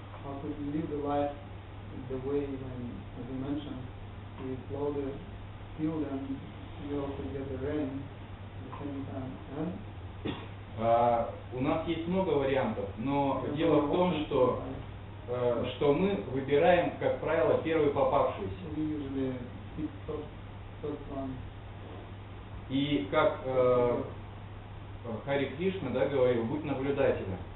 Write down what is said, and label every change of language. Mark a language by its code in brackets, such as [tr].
[en] how could we live the life the way when, as you mentioned, we plow the field and we also get the rain at the same time. And [ru] У нас есть много вариантов, но дело в том, что мы выбираем, как правило, первый попавшийся. [en] we usually pick first one. [ru] И как Хари Кришна, да, говорил, будь наблюдателем.